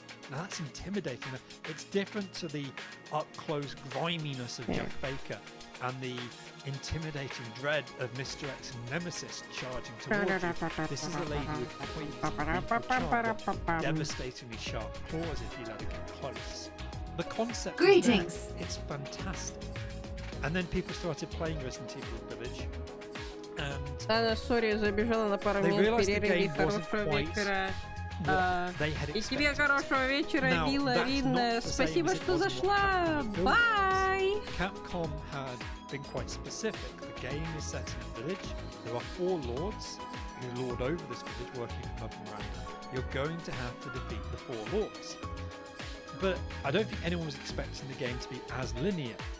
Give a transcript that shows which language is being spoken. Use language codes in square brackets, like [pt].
[en] Now that's intimidating. It's different to the up-close griminess of Jack Baker and the intimidating dread of Mr. X and Nemesis charging towards you. This is a lady with points, devastatingly sharp claws if you let her get close. The concept Greetings! It's fantastic. And then people started playing Resident Evil Village. [ru] Анна, сори, забежала на пару минут перерыв. Хорошего вечера. И тебе хорошего вечера, Вилла Вин. Спасибо, что зашла. Bye! [en] Capcom had been quite specific. The game is set in a village. There are 4 lords who lord over this village, working from up and around. You're going to have to defeat the 4 lords. But I don't think anyone was expecting the game to be as linear.